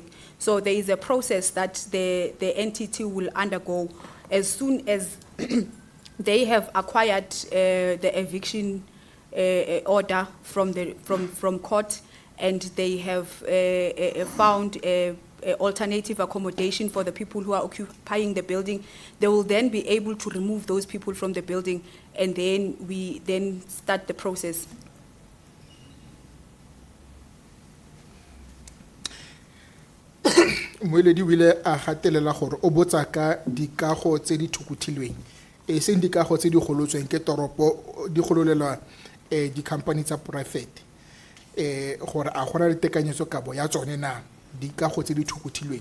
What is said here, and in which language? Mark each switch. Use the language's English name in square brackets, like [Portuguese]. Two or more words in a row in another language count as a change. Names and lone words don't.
[English] So there is a process that the entity will undergo as soon as they have acquired the eviction order from court, and they have found alternative accommodation for the people who are occupying the building. They will then be able to remove those people from the building, and then we then start the process. [Tswana] Moeledi o ile a gatelela gore o botsa ka dikago tse di thukuthilweng e seng dikago tse di golotsweng ke toropo di gololelwa di-company tsa poraefete gore a gona le tekanyetsokabo ya tsone na dikago tse di thukuthilweng.